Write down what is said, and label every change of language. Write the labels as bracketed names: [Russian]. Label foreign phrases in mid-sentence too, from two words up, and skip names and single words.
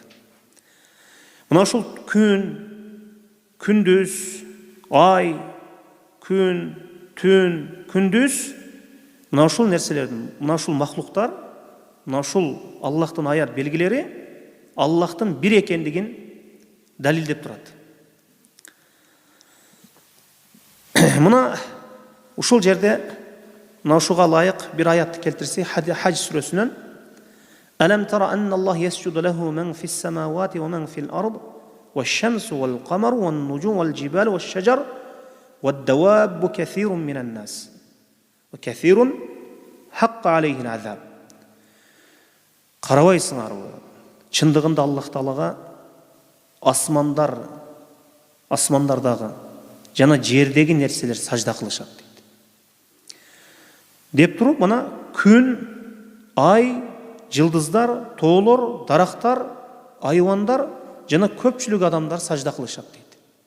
[Kyrgyz] Мына ушул күн, күндүз, ай, күн, түн, күндүз, мына ушул нерселердин, мына ушул махлуктар, мына ушул Аллахтын аят белгилери Аллахтын бир экендигин далилдеп турат. Мына ушул жерде мына ушуга ылайык бир аятты келтирсе, Хадж сүрөсүнөн [Arabic] ألم تر أن الله يسجد له من في السماوات ومن في الأرض والشمس والقمر والنجوم والجبال والشجر والدواب كثير من الناس وكثير حق عليه العذاب. [Kyrgyz] Карабайсыңарбы? Чындыгында Аллах Таалага асмандардагы жана жердеги нерселер сажда кылышат дейт. Деп туруп, мына күн, ай, жылдыздар, тоолор, дарактар, айвандар жана көпчүлүк адамдар сажда кылышат дейт.